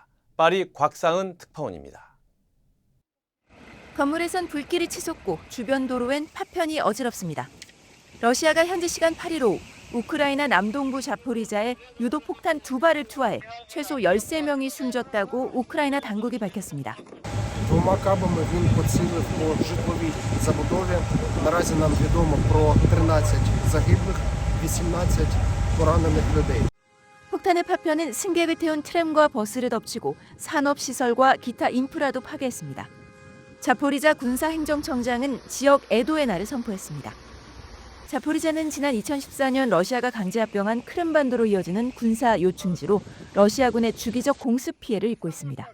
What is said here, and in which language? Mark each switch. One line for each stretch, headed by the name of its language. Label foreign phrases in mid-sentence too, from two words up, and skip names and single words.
Korean: 파리 곽상은 특파원입니다. 건물에선 불길이 치솟고 주변 도로엔 파편이 어지럽습니다. 러시아가 현지 시간 8일 오후 우크라이나 남동부 자포리자에 유도폭탄 2발을 투하해 최소 13명이 숨졌다고 우크라이나 당국이 밝혔습니다.
Ukrainian: Двома кабами він поцілив по житловій забудові. Наразі нам відомо про 13 загиблих, 18 поранених людей.
Korean: 폭탄의 파편은 승객을 태운 트램과 버스를 덮치고 산업시설과 기타 인프라도 파괴했습니다. 자포리자 군사행정청장은 지역 애도의 날을 선포했습니다. 자포리자는 지난 2014년 러시아가 강제 합병한 크림반도로 이어지는 군사 요충지로 러시아군의 주기적 공습 피해를 입고 있습니다.